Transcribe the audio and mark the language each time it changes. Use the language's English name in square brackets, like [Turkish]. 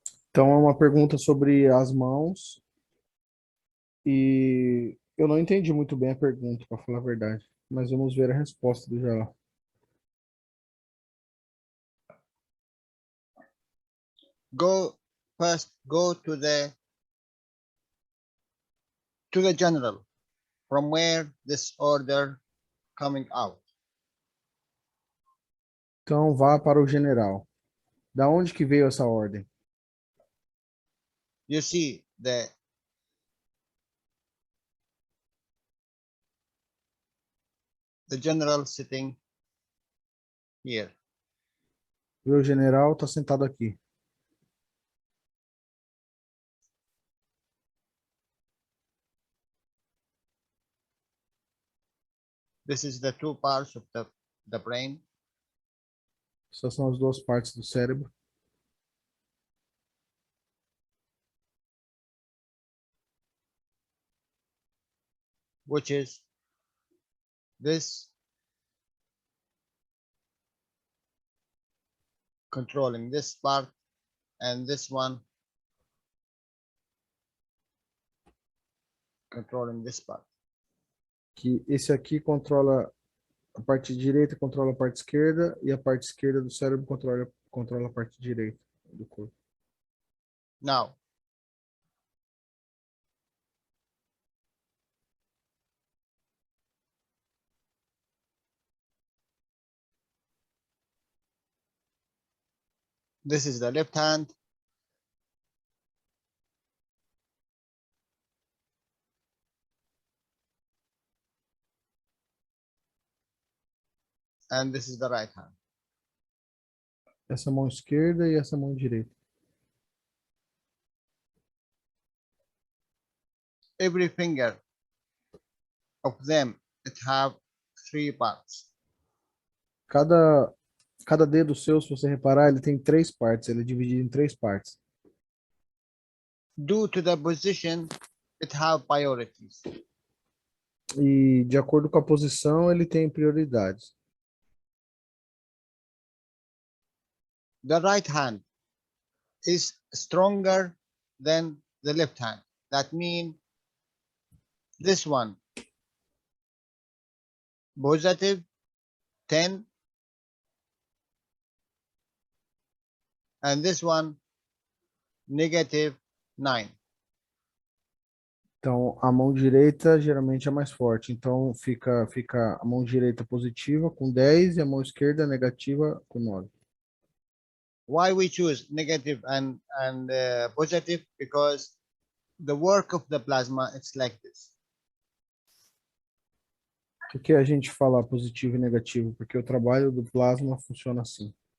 [Portuguese] Então é uma pergunta sobre as mãos e eu não entendi muito bem a pergunta, para falar a verdade, mas vamos ver a resposta do Jalal. [English] Go to the general, from where this order coming out. [Portuguese] Então vá para o general. Da onde que veio essa ordem? [English] You see the general sitting here. [Portuguese] O general está sentado aqui. [English] This is the two parts of the brain. [Portuguese] Essas são as duas partes do cérebro. [English] Which is this controlling this part and this one controlling this part. [Portuguese] Que esse aqui controla a parte direita, controla a parte esquerda, e a parte esquerda do cérebro controla a parte direita do corpo. [English] Now, this is the left hand. And this is the right hand. [Portuguese] Essa mão esquerda e essa mão direita. [English] Every finger of them, it have three parts. [Portuguese] Cada dedo seu, se você reparar, ele tem três partes. Ele é dividido em três partes. [English] Due to the position, it have priorities. [Portuguese] E de acordo com a posição, ele tem prioridades. [English] the right hand is stronger than the left hand. That means this one positive 10 and this one negative 9. [Portuguese] Então, a mão direita geralmente é mais forte. Então, fica a mão direita positiva com 10 e a mão esquerda negativa com 9. [English] Why we choose negative and positive? Because the work of the plasma it's like this. [Portuguese] Por que a gente fala positivo e negativo? Porque o trabalho do plasma funciona assim.